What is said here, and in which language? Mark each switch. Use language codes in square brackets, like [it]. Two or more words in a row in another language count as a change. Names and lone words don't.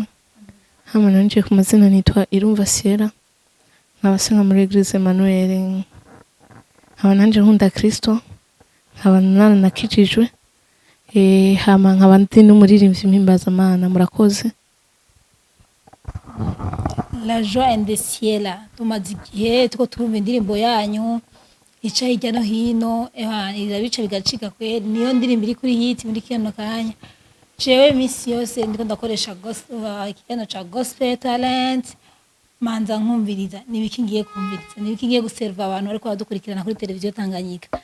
[rn] Hama nanje ku mazina nitwa Irumva Sierra, nkaba senga muri Eglise Emmanuel, nkaba nanje nkunda Kristo, nkaba nakijijwe, hama nkaba ndi n'umuririmbyi mpimbaza Imana. Murakoze. La Joie and the Ciela, tumaze igihe tuko turumva indirimbo yanyu ica hirya no hino, irabica bigacika kweri. Niyo ndirimbo iri kuri hit muri kino kanya. Jewe misi yose ndiko ndakoresha ikiganiro ca Gospel Talent, manza nkumviriza nibiki ngiye kumviriza, nibiki ngiye guserva abantu ariko badukurikirana kuri Televiziyo Tanganyika.